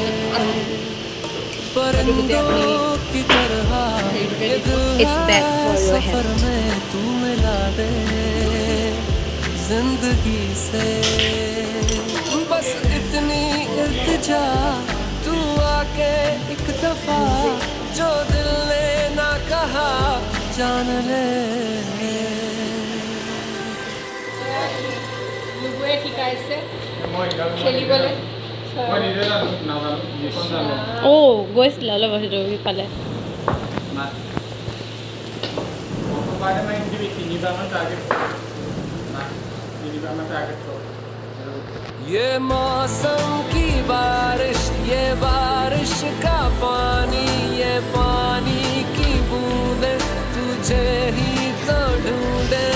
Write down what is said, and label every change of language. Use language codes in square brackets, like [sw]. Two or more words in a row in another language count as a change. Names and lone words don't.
[hi] परिंदों की तरह सफर में तू मिला दे जिंदगी से। बस इतनी इल्तिजा तू आके एक दफा, जो दिल ने ना कहा जान ले। [as] লুবুৱে শিকাইছে খেলিবলৈ। গৈছিলে অলপ সেইটো ইফালে। [hi] ये मौसम की बारिश, ये बारिश का पानी, ये पानी की बूंदे तुझे ही तो ढूंढे।